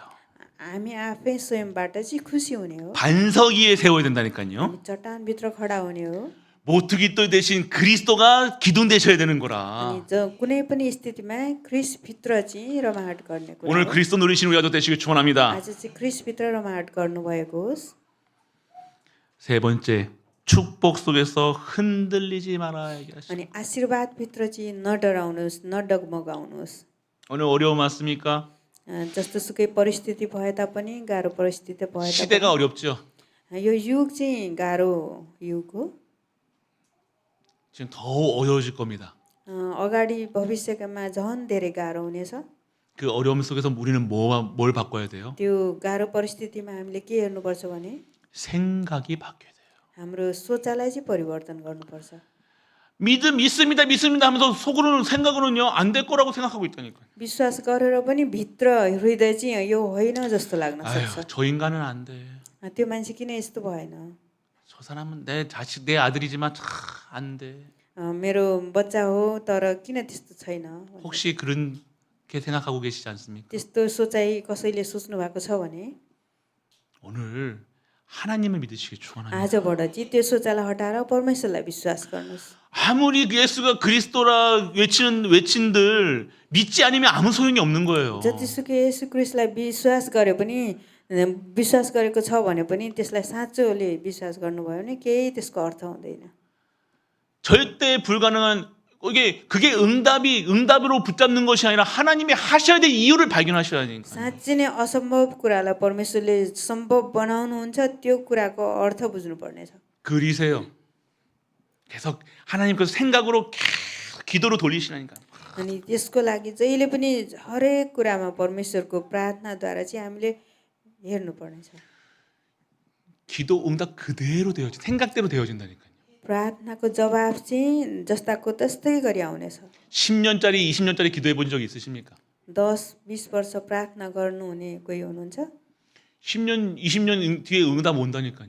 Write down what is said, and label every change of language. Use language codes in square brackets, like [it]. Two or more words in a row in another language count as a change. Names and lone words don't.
[ne] हामी आफै स्वयंबाट चाहिँ खुसी हुने हो [ko] 반석 위에 세워야 된다니까요. [ne] हामी चट्टानभित्र खडा हुने हो [ko] 모퉁이 돌 대신 그리스도가 기둥 되셔야 되는 거라. [ne] अनि कुनै पनि स्थितिमा क्रिसभित्र चाहिँ रमाहट गर्ने कुरा [ko] 오늘 [ne] हो। [ko] 그리스도 누리시는 우리 아들 되시길 축원합니다. [ne] आज चाहिँ क्रिसभित्र रमाहट गर्नुभएको होस् [ko] 세 번째, 축복 속에서 흔들리지 말아 얘기하시죠. [ne] अनि आशीर्वादभित्र चाहिँ नडराउनुहोस् नडगमगाउनुहोस् [ko] 오늘 어려움 왔습니까? [ne] जस्तोसुकै परिस्थिति भए तापनि गाह्रो परिस्थिति भए [ko] 시대가 어렵죠. [ne] तापनि यो युग चाहिँ गाह्रो युग हो [ko] 지금 더 어려워질 겁니다. [ne] अगाडि भविष्यमा झन् धेरै गाह्रो हुनेछ [ko] 그 어려움 속에서 우리는 뭘 바꿔야 돼요? [ne] त्यो गाह्रो परिस्थितिमा हामीले के हेर्नुपर्छ भने [ko] 생각이 바뀌어야 돼요. [ne] हाम्रो सोचाइलाई चाहिँ परिवर्तन गर्नुपर्छ [ko] 믿습니다 하면서 속으로는 생각으로는요 안 될 거라고 생각하고 있다니까요. [ne] विश्वास गरेर पनि भित्र हृदय चाहिँ यो होइन जस्तो लाग्न [ko] 아유, [ne] सक्छ [ko] 저 인간은 안 돼. [ne] त्यो मान्छे किन यस्तो भएन [ko] 저 사람은 내 자식, 내 아들이지만 안 돼. [ne] मेरो बच्चा हो तर किन त्यस्तो छैन [ko] 혹시 그렇게 생각하고 계시지 않습니까? [ne] त्यस्तो सोचाइ कसैले सोच्नु भएको छ भने [ko] 오늘 하나님을 믿으시기 축원합니다. [ne] आजबाट चाहिँ त्यो सोचाइलाई हटाएर परमेश्वरलाई विश्वास गर्नुहोस् [ko] 아무리 예수가 그리스도라 외친들 믿지 않으면 아무 소용이 없는 거예요. [ne] जतिसुकै येशू क्रिस्टलाई विश्वास गरे पनि विश्वास गरेको छ भने पनि त्यसलाई साँचोले विश्वास गर्नुभयो भने केही त्यसको अर्थ हुँदैन [ko] 절대 불가능한 그게 응답으로 붙잡는 것이 아니라 하나님이 하셔야 될 이유를 발견하셔야 되니까. [ne] साँच्चै नै असम्भव कुरालाई परमेश्वरले सम्भव बनाउनुहुन्छ त्यो कुराको अर्थ बुझ्नुपर्नेछ [ko] 그리세요. 계속 하나님께서 생각으로 계속 기도로 돌리시라니까. [ne] अनि त्यसको लागि जहिले पनि हरेक कुरामा परमेश्वरको प्रार्थनाद्वारा चाहिँ हामीले हेर्नुपर्नेछ [ko] 기도 응답 그대로 되어지 생각대로 되어진다니까요. [ne] प्रार्थनाको जवाब चाहिँ जस्ताको तस्तै गरी आउनेछ [ko] 10년짜리 20년짜리 기도해 본 적 있으십니까? [ne] 10-20 वर्ष प्रार्थना गर्नुहुने कोही हुनुहुन्छ [ko] 10년 20년 뒤에 응답 온다니까요.